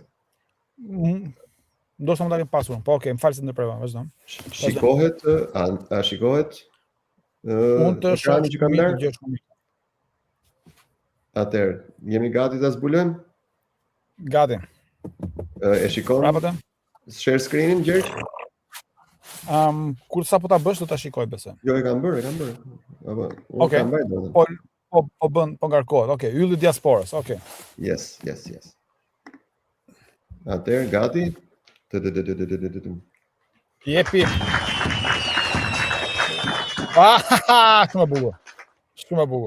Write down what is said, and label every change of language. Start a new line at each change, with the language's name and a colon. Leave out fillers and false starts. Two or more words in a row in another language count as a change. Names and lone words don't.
Albanian: Ndoshta mund ta kem pasur. Po, okay, më fal se ndërprova, vazhdo. Shikohet, a shikohet? Mund të ekrani që kam ndarë. Atëherë, jemi gati ta zbulojmë? Gati. E shikon? Prapë.
English: Share screen-in,
Albanian: Gjergj? Kur sa po ta bësh do ta shikoj besoj. Jo, e kam bërë. Apo, okay. Po ngarkohet. Okay, Ylli Diasporës. Okay. Yes. Atëherë, gati? Jepi. Shumë bukur.